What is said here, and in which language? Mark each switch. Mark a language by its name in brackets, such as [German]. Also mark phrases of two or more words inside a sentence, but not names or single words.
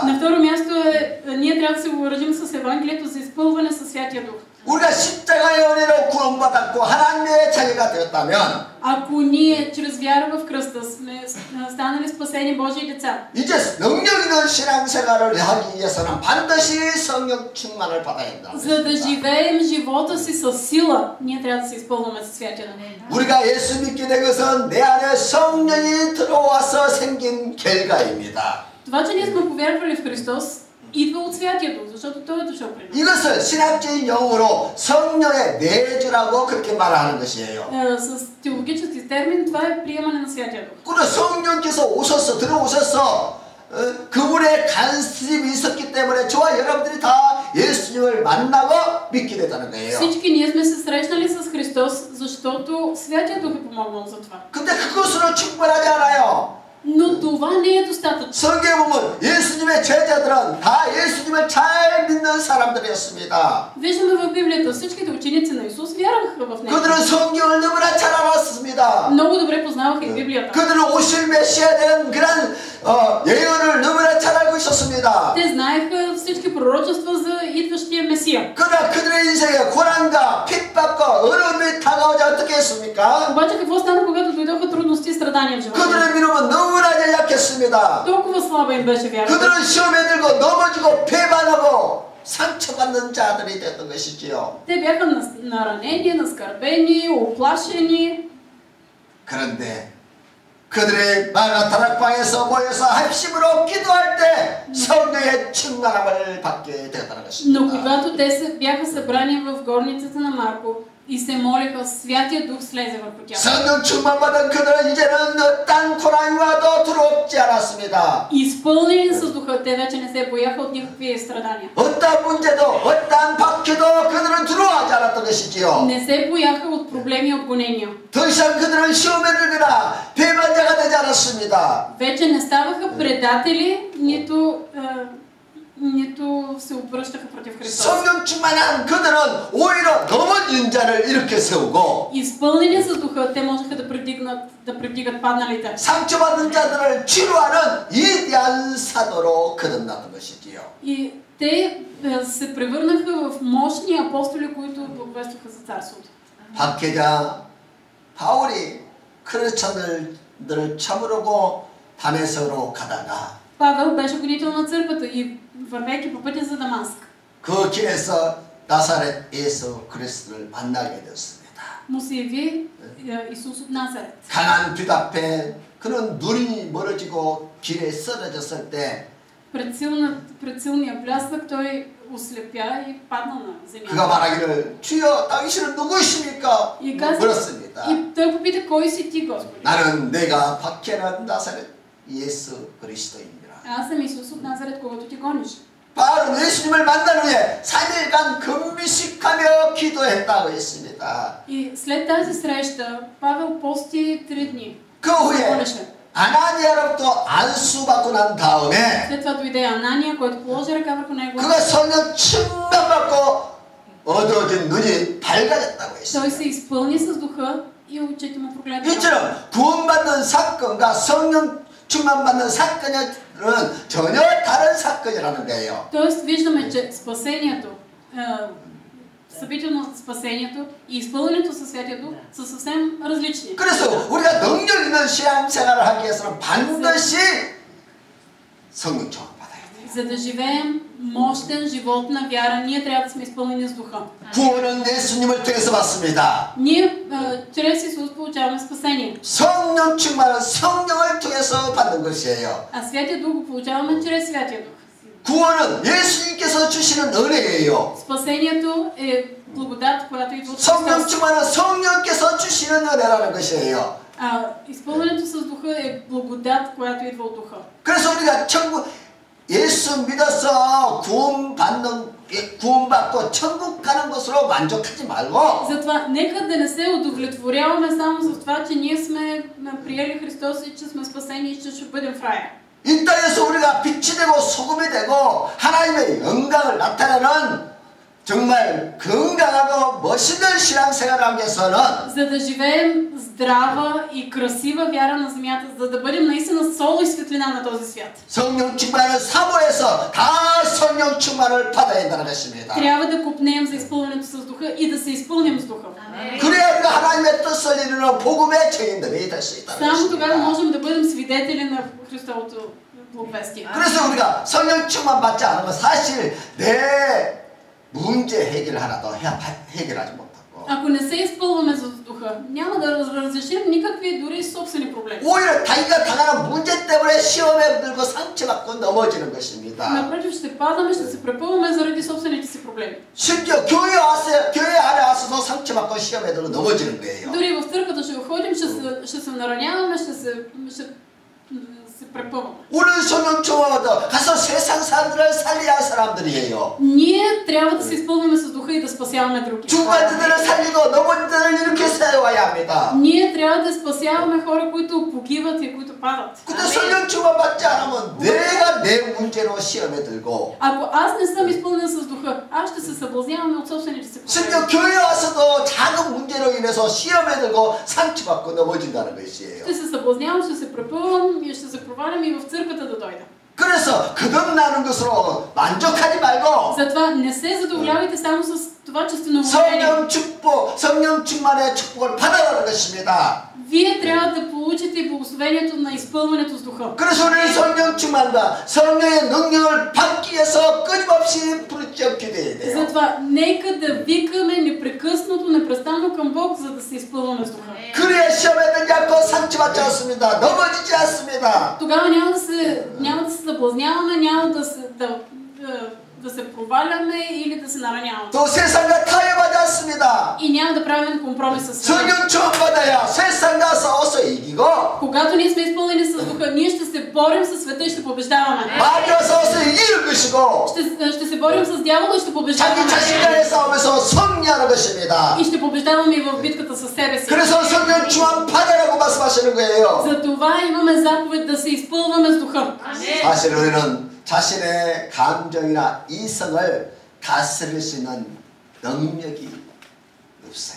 [Bulgarian] На второ място ние трябва да се въоръжим с Евангелието за изпълване със Святия Дух. [Korean] 우리가 십자가의 은혜로 구원받았고 하나님의 자녀가 되었다면 [Bulgarian] Ако ние чрез вяра в кръста сме станали спасени Божии деца, [Korean] 이제 능력 있는 신앙생활을 하기 위해서는 반드시 성령 충만을 받아야 한다. [Bulgarian] за да живеем живота си с сила, ние трябва да се изпълваме със Святия Дух. [Korean] 우리가 예수 믿게 된 것은 내 안에 성령이 들어와서 생긴 결과입니다. [Bulgarian] Това, че ние сме повярвали в Христос, идва от Святия Дух, защото Той е дошъл при нас. [Korean] 이것을 신학적인 용어로 성령의 내주라고 그렇게 말하는 것이에요. [Bulgarian] С теологически термин това е приемане на Святия Дух. [Korean] 그리고 성령께서 오셔서 들어오셔서 그분의 간섭이 있었기 때문에 저와 여러분들이 다 예수님을 만나고 믿게 됐다는 거예요. [Bulgarian] Всички ние сме се срещнали с Христос, защото Святия Дух е помогнал за това. [Korean] 근데 그것으로 충분하지 않아요. [Bulgarian] Но това не е достатъчно. [Korean] 성경에 보면 예수님의 제자들은 다 예수님을 잘 믿는 사람들이었습니다. [Bulgarian] Виждаме в Библията, всичките ученици на Исус вярваха в Него. [Korean] 그들은 성경을 너무나 잘 알았습니다. [Bulgarian] Много добре познаваха и Библията. [Korean] 그들은 오실 메시아에 대한 그런 예언을 너무나 잘 알고 있었습니다. [Bulgarian] Те знаеха всички пророчества за идващия Месия. [Korean] 그러나 그들의 인생에 고난과 핍박과 어려움이 다가오지 어떻게 했습니까? [Bulgarian] Обаче какво стана, когато дойдоха трудности и страдания в живота? [Korean] 그들의 믿음은 너무나 연약했습니다. [Bulgarian] Толкова слаба им беше вярата. [Korean] 그들은 시험에 들고 넘어지고 배반하고 상처받는 자들이 됐던 것이지요. [Bulgarian] Те бяха наранени, наскърбени, оплашени. [Korean] 그런데 그들의 마가 다락방에서 모여서 합심으로 기도할 때 성령의 충만함을 받게 되었다는 것입니다. [Bulgarian] Но когато те бяха събрани в горницата на Марко и се молеха, Святия Дух слезе върху тях. [Korean] 성령 충만받은 그들은 이제는 어떤 고난이 와도 두렵지 않았습니다. [Bulgarian] Изпълнени с Духа, те вече не се бояха от никакви страдания. [Korean] 어떤 문제도 어떤 박해도 그들은 두려워하지 않았던 것이지요. [Bulgarian] Не се бояха от проблеми и от гонения. [Korean] 더 이상 그들은 시험에 들거나 배반자가 되지 않았습니다. [Bulgarian] Вече не ставаха предатели, нито се обръщаха против Христос. [Korean] 성령 충만한 그들은 오히려 넘어진 자를 일으켜 세우고 [Bulgarian] Изпълнени с духа, те можеха да превдигат падналите. [Korean] 상처받은 자들을 치료하는 위대한 사도로 거듭났던 것이지요. [Bulgarian] И те се превърнаха в мощни апостоли, които благовестваха за царството. [Korean] 박해자 바울이 크리스천들을 쳐부르고 다메섹으로 가다가 [Bulgarian] Павел беше гонител на църквата и вървейки по пътя за Дамаск. [Korean] 그 길에서 나사렛 예수 그리스도를 만나게 되었습니다. [Bulgarian] Му се яви Исус от Назарет. [Korean] 강한 빛 앞에 그는 눈이 멀어지고 길에 쓰러졌을 때 [Bulgarian] Пред силния блясък той ослепя и падна на [Korean] 그가 [Bulgarian] земята. [Korean] 말하기를 주여 당신은 누구십니까? 물었습니다. [Bulgarian] И той попита, кой си ти, Господи? [Korean] 나는 내가 박해하는 나사렛 예수 그리스도입니다. [Bulgarian] Аз съм Исус от Назарет, когато ти гониш. [Korean] 바울은 예수님을 만난 후에 3일간 금식하며 기도했다고 했습니다. [Bulgarian] И след тази среща Павел пости 3 дни. [Korean] 그 후에 [Bulgarian] Молеше. [Korean] 아나니아로부터 안수받고 난 다음에 [Bulgarian] След това дойде Анания, който положи ръка върху него. [Korean] 그가 성령 충만받고 어두워진 눈이 밝아졌다고 [Bulgarian] Той [Korean] 했습니다. [Bulgarian] се изпълни с духа и очите му прогледаха. [Korean] 이처럼 구원받는 사건과 성령 충만받는 사건은 전혀 다른 사건이라는 거예요. [Bulgarian] Тоест виждаме, че спасението, събитието на спасението и изпълнението със Святия Дух са съвсем различни. [Korean] 그래서 우리가 능력 있는 신앙생활을 하기 위해서는 반드시 성령 충만 받아야 돼요. [Bulgarian] За да живеем мощен живот на вяра, ние трябва да сме изпълнени с духа. [Korean] 구원은 예수님을 통해서 받습니다. [Bulgarian] Ние чрез Исус получаваме спасение. [Korean] 성령 충만은 성령을 통해서 받는 것이에요. [Bulgarian] А Святия Дух го получаваме чрез Святия Дух. [Korean] 구원은 예수님께서 주시는 은혜예요. [Bulgarian] Спасението е благодат, която идва от [Korean] 성령 [Bulgarian] Христос. [Korean] 충만은 성령께서 주시는 은혜라는 것이에요. [Bulgarian] А изпълнението с духа е благодат, която идва от духа. [Korean] 그래서 우리가 예수 믿어서 구원받고 천국 가는 것으로 만족하지 말고 [Bulgarian] Затова нека да не се удовлетворяваме само за това, че ние сме приели Христос и че сме спасени и че ще бъдем в рая. [Korean] 이 땅에서 우리가 빛이 되고 소금이 되고 하나님의 영광을 나타내는 정말 건강하고 멋있는 신앙생활을 하기 위해서는 [Bulgarian] За да живеем здрава и красива вяра на земята, за да бъдем наистина сол и светлина на този свят. [Korean] 성령 충만을 사모해서 다 성령 충만을 받아야 한다는 것입니다. [Bulgarian] Трябва да копнеем за изпълнението с духа и да се изпълним с духа. [Korean] 그래야 우리가 하나님의 뜻을 이루는 복음의 증인들이 될 수 있다는 [Bulgarian] Само тогава [Korean] 것입니다. [Bulgarian] можем да бъдем свидетели на Христовото благовестие. [Korean] 그래서 우리가 성령 충만 받지 않으면 사실 내 문제 해결을 하나도 해결하지 못하고 [Bulgarian] Ако не се изпълваме за духа, няма да разрешим никакви дори собствени проблеми. [Korean] 오히려 자기가 당하는 문제 때문에 시험에 들고 상처받고 넘어지는 것입니다. [Bulgarian] Напротив, ще падаме, ще се препъваме заради собствените си проблеми. [Korean] 심지어 교회 안에 와서도 상처받고 시험에 들고 넘어지는 거예요. [Bulgarian] Дори в църквата ще ходим, ще се нараняваме, ще се препъваме. [Korean] 우리는 성령 충만도 가서 세상 사람들을 살려야 할 사람들이에요. [Bulgarian] Ние трябва да се изпълваме с духа и да спасяваме други. [Korean] 죽은 자들을 살리고 넘어진 자들을 이렇게 세워야 합니다. [Bulgarian] Ние трябва да спасяваме хора, които погиват и които падат. [Korean] 근데 성령 충만 받지 않으면 내가 내 문제로 시험에 들고 [Bulgarian] Ако аз не съм изпълнен с духа, аз ще се съблазняваме от собствените си проблеми. [Korean] 심지어 교회 와서도 작은 문제로 인해서 시험에 들고 상처받고 넘어진다는 것이에요. [Bulgarian] Ще се съблазнявам, ще се препъвам и ще се провалям и в църквата да дойда. [Korean] 그래서 거듭나는 것으로 만족하지 말고 [Bulgarian] Затова не се задоволявайте само с това, че сте новоявени. [Korean] 성령 충만의 축복을 받아가는 것입니다. [Bulgarian] Вие трябва да получите благословението на изпълването с духа. [Korean] 그래서 우리는 성령 충만과 성령의 능력을 받기 위해서 끊임없이 부르짖어 기도해야 돼요. [Bulgarian] Затова нека да викаме непрекъснато, непрестанно към Бог, за да се изпълваме с духа. [Korean] 그래야 시험에 들지 않고 상처받지 않습니다. 넘어지지 않습니다. [Bulgarian] Тогава няма да се съблазняваме, няма да се проваляме или да се нараняваме. [Korean] 또 세상과 타협하지 않습니다. [Bulgarian] И няма да правим компромис с света. [Korean] 성령 충만받아야 세상 가서 어서 이기고 [Bulgarian] Когато ние сме изпълнени с духа, ние ще се борим с света и ще побеждаваме. [Korean] 마귀 와서 어서 이기는 것이고 [Bulgarian] Ще се борим с дявола и ще побеждаваме. [Korean] 자기 자신과의 싸움에서 승리하는 것입니다. [Bulgarian] И ще побеждаваме и в битката със себе си. [Korean] 그래서 성령 충만받으라고 말씀하시는 거예요. [Bulgarian] За това имаме заповед да се изпълваме с духа. [Korean] 사실 우리는 자신의 감정이나 이성을 다스릴 수 있는 능력이 없어요.